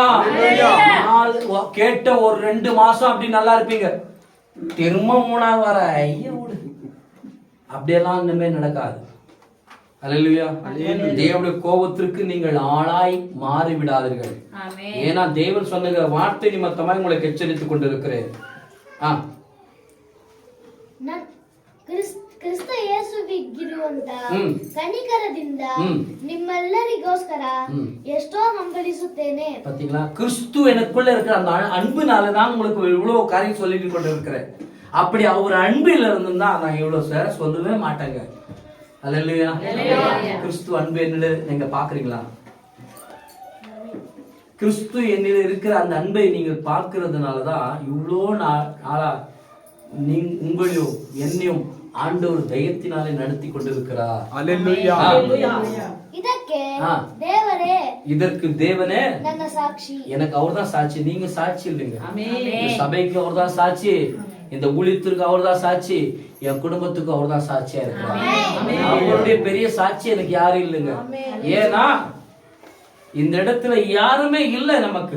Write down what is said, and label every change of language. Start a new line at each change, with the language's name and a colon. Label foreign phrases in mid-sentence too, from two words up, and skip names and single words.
Tamil: கேட்ட ஒரு 2 மாசம் அப்படி நல்லா இருப்பீங்க, திரும்ப 3ஆவது வர ஐயா அப்படியெல்லாம் இனிமே நடக்காது. அல்லேலூயா. தேவனுடைய கோபத்திற்கு நீங்கள் ஆளாய் மாறி விடாதீர்கள். ஏன்னா தேவன் சொன்ன வார்த்தை நிமித்தமாய் உங்களுக்கு எச்சரித்துக் கொண்டிருக்கிறேன்.
Kannada: ಕ್ರಿಸ್ತ ಯೇಸುವಿಗಿರುವಂತ ಕನಿಕರದಿಂದ ನಿಮ್ಮೆಲ್ಲರಿಗೋಸ್ಕರ ಎಷ್ಟೋ ಹಂಬಲಿಸುತ್ತೇನೆ.
Tamil: பாத்தீங்களா, கிறிஸ்து எனக்குள்ள இருக்கிற அந்த அன்புனால நான் உங்களுக்கு இவ்வளவு காரியம் சொல்லிட்டு கொண்டு இருக்கிறேன். அப்படி அவர் அன்பில் இருந்திருந்தா நான் இவ்வளவு சேர சொல்லவே மாட்டேங்க. அல்லேலூயா. கிறிஸ்து அன்பு என்னில நீங்க பாக்குறீங்களா? கிறிஸ்து என்னில இருக்கிற அந்த அன்பை நீங்கள் பார்க்கிறதுனாலதான் இவ்வளோ நாளா உங்களையும் என்னையும் ஆண்டவர் தைரியத்தினாலே நடத்தி கொண்டிருக்கிறார். அல்லேலூயா. இதற்கு தேவனே
Kannada: ನನ್ನ ಸಾಕ್ಷಿ.
Tamil: எனக்கு அவர்தான் சாட்சி, நீங்க சாட்சி இல்லைங்க. சபைக்கு அவர்தான் சாட்சி, இந்த ஊழியத்திற்கு அவர்தான் சாட்சி, என் குடும்பத்துக்கு அவர்தான் சாட்சியா இருக்கிறார். அவருடைய பெரிய சாட்சி எனக்கு யாரும் இல்லைங்க. ஏன்னா இந்த இடத்துல யாருமே இல்லை நமக்கு.